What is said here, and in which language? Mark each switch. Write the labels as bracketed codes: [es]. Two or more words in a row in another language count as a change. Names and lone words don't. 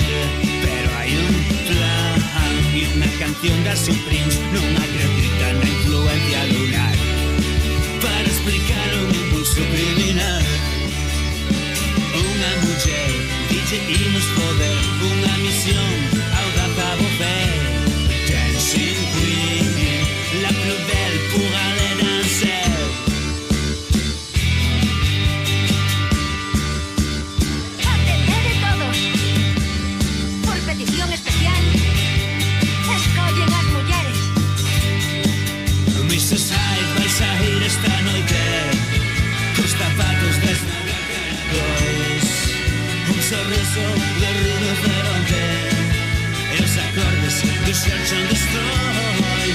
[gl] Pero hai un plan e unha canción das Supremes non acredita na influencia lunar para explicar un impulso criminal. Unha muller dice imos poder, unha misión audaz a volver. Dancing Queen, [fr] la plus belle pour aller danser. [gl] Atendede todos. Por petición especial, escollen as mulleres. Mrs. Hyde vais a ir esta noite cos zapatos desnavegados, un sorriso de rinoceronte e os acordes do Search and Destroy.